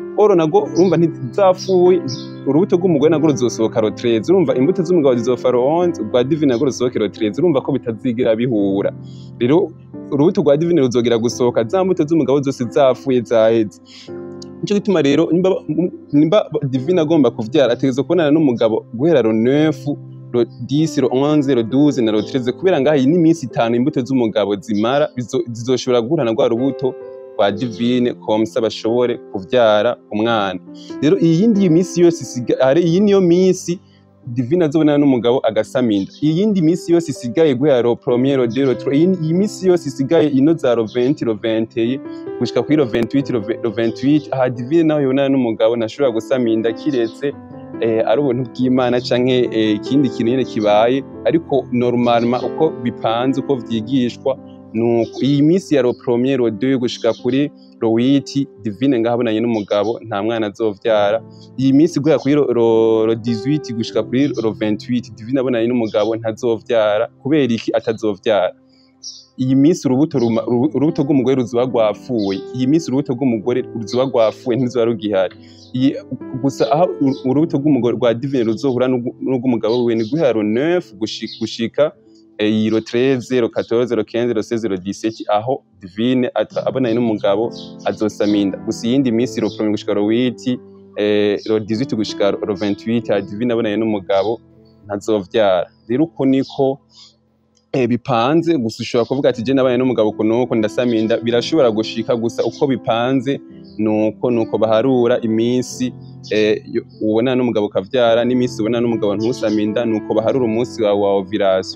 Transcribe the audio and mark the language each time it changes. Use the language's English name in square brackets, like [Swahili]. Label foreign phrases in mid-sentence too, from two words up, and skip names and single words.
[Rundi] Oro nago urumva ntizapfuye, urubuto rw'umugore nago ruzosohoka le 13. Urumva imbuto z'umugabo zizofa le 11, rwa Divine nago rusohoke le 13. Urumva ko bitazigira bihura. Rero urubuto rwa Divine ruzogira gusohoka za mbuto z'umugabo zose zafuye zaheze. Nico gituma rero nimba Divine agomba kuvyara ategerezwa kubonana n'umugabo guhera le 9 le 10 le 11 le 12 na le 13 kubera ngaha ni minsi 5 imbuto z'umugabo zimara zizoshobora guhurana rwa rubuto rwa Divine komsa bashobore kuvyara umwana. Rero iyindi minsi yose isigaye iyi niyo minsi Divine azobonana n'umugabo agasaminda. Iyindi minsi yose isigaye guhera le 1er le 2 le 3 iyi minsi yose isigaye ino za le 20 le 21 gushika kuri le 28 le 28 aha Divine naho yobonana n'umugabo ntashobora gusaminda kiretse ari ubuntu bw'Imana canke ikindi kintu nyene kibaye, ariko normalement uko bipanze uko vyigishwa nuko iyi minsi ya le 1er le 2 gushika kuri le 8 Divine ngahabonanye n'umugabo nta mwana azovyara. Iyi minsi guhera kuri le 18 gushika kuri le 28 Divine abonanye n'umugabo ntazovyara. Kubera iki atazovyara? Iyi minsi urubuto rw'umugore ruzoba rwafuye. Iyi minsi urubuto rw'umugore ruzoba rwafuye ntizoba rugihari. Gusa aho urubuto rw'umugore rwa Divine ruzohura n'urw'umugabo we ni guhera le 9 gushika le 13 le 14 le 15 le 16 le 17 aho Divine abonanye n'umugabo azosaminda. Gusa iyindi minsi le 1er gushika le 8 le 18 gushika le 28 Divine abonanye n'umugabo ntazovyara. Rero uko niko bipanze. Gusa ushobora kuvuga ati je nabanye n'umugabo kunuko ndasaminda, birashobora gushika. Gusa uko bipanze nuko baharura iminsi ubonana n'umugabo ukavyara n'iminsi ubonana n'umugabo ntusaminda, nuko baharura umunsi wawe wa ovulation.